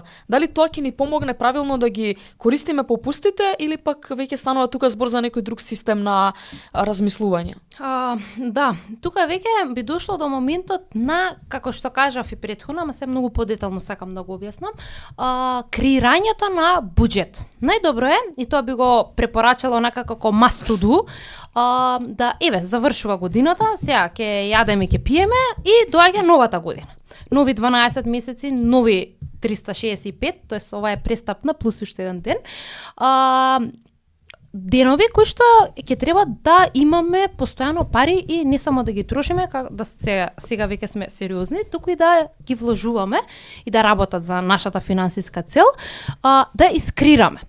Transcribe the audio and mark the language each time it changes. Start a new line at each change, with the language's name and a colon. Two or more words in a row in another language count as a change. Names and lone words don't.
Macedonian: Дали тоа ќе ни помогне правилно да ги користиме попустите или пак веќе станува тука збор за некој друг систем на размислување? Да, тука веќе би дошло до моментот на, како што кажав и претходно, ама се многу подетално сакам да го објаснам, креирањето на буџет. Најдобро е, и тоа би го препорачала онака како
English: must to do,
Macedonian: да еве завршува годината, сега ќе јадеме и ќе пиеме и доаѓа новата година. Нови 12 месеци, нови 365, тоест ова е престапна плюс уште еден ден. Денови кои што ќе треба да имаме постојано пари и не само да ги трошиме, да сега веќе сме сериозни, туку и да ги вложуваме и да работат за нашата финансиска цел, да искрираме.